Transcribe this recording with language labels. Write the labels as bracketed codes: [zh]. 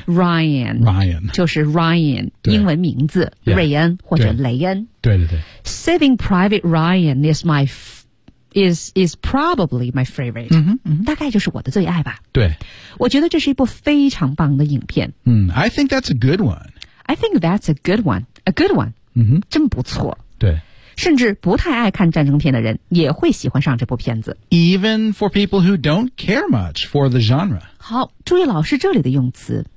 [zh] Ryan 就是 Ryan 英文名字 [en] yeah, [zh] 瑞恩或者雷恩对 [en] Saving Private Ryan is probably my favorite、 mm-hmm, mm-hmm. [zh] 大概就是我的最爱吧对我觉得这是一部非常棒的影片、 [en] I think that's a good one I think that's a good one a good one、 mm-hmm. [zh] 真不错对甚至不太爱看战争片的人也会喜欢上这部片子。 [en] Even for people who don't care much for the genre. [zh] 好，注意老师这里的用词。